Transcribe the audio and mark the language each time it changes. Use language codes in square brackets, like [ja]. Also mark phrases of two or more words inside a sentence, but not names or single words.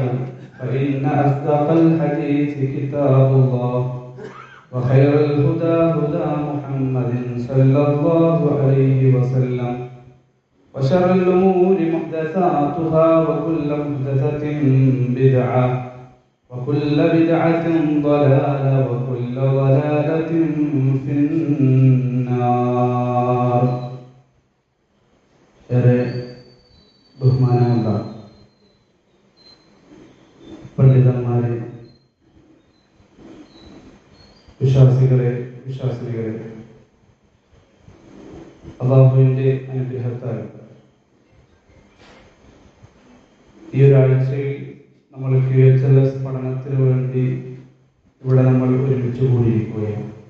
[ar] فإن أصدق الحديث كتاب الله وخير الهدى هدى محمد صلى الله عليه وسلم وشر الأمور محدثاتها وكل محدثة بدعة وكل بدعة ضلالة وكل ضلالة في النار. [ml] ബഹുമാനമുള്ള പണ്ഡിതന്മാരെ, വിശ്വാസികളെ, അല്ലാഹുവിന്റെ അനുഗ്രഹത്താൽ ഈ ഒരാഴ്ചയിൽ നമ്മൾ QHLS പഠനത്തിന് വേണ്ടി ഇവിടെ നമ്മൾ ഒരുമിച്ച് കൂടിയിരിക്കുകയാണ്.